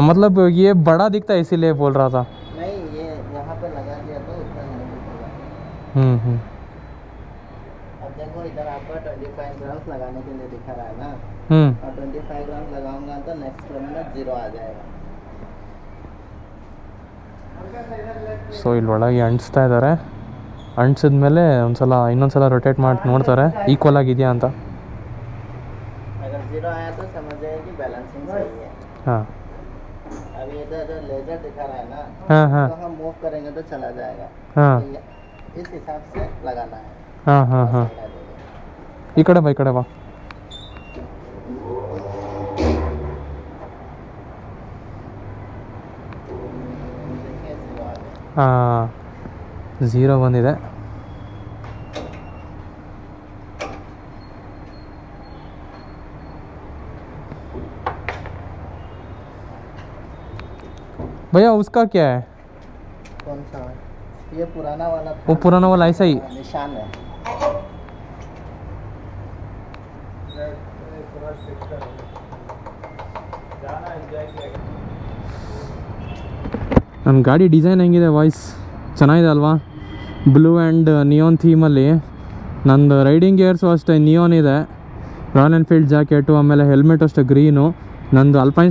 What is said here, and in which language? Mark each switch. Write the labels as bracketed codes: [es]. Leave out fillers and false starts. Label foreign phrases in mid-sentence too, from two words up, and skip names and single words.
[hi] मतलब ये बड़ा दिखता है इसीलिए बोल रहा था। नहीं ये यहाँ पे लगा दिया तो उतना नहीं दिखेगा। अब देखो इधर आपका 25 ग्राम्स लगाने के लिए दिखा रहा है ना, और 25 ग्राम्स लगाऊंगा तो [en] next kilometre [hi] 0 आ जाएगा। [kn] ಸೊ ಇಲ್ಲಿ ಒಳಗೆ ಅಂಟಿಸ್ತಾ ಇದ್ದಾರೆ, ಅಂಟಿಸಿದ್ಮೇಲೆ ಒಂದ್ಸಲ ಇನ್ನೊಂದ್ಸಲ ರೊಟೇಟ್ ಮಾಡಿ ನೋಡ್ತಾರೆ ಈಕ್ವಲ್ ಆಗಿದೆಯಾ ಅಂತ. [hi] अगर 0 जीरो आया तो समझ जाइए कि बैलेंसिंग सही है। हाँ अभी इधर जो लेजर दिखा रहा है ना, हाँ हाँ तो हम मूव करेंगे तो चला जाएगा। हाँ तो इस हिसाब से लगाना है। हाँ हाँ हाँ सही लगेगा। [kn] ಈ ಕಡೆ ಬಾ ಈ ಕಡೆ ಬಾ [hi] देखिए zero आ गया। [kn] ಹಾಂ ಝೀರೋ ಬಂದಿದೆ [hi] भैया उसका क्या है कौन सा? ये पुराना वाला था। वो पुराना वाला ऐसा ही निशान है। [kn] ನನ್ನ ಗಾಡಿ ಡಿಸೈನ್ ಹೆಂಗಿದೆ ವಾಯ್ಸ್ ಚೆನ್ನಾಗಿದೆ ಅಲ್ವಾ [en] blue and neon [kn] ಥೀಮಲ್ಲಿ ನಂದು [en] riding gears [kn] ಅಷ್ಟೇ ನಿಯಾನ್ ಇದೆ ರಾಯಲ್ ಎನ್ಫೀಲ್ಡ್ ಜಾಕೆಟು ಆಮೇಲೆ ಹೆಲ್ಮೆಟ್ ಅಷ್ಟೇ ಗ್ರೀನು ನಂದು ಅಲ್ಪೈನ್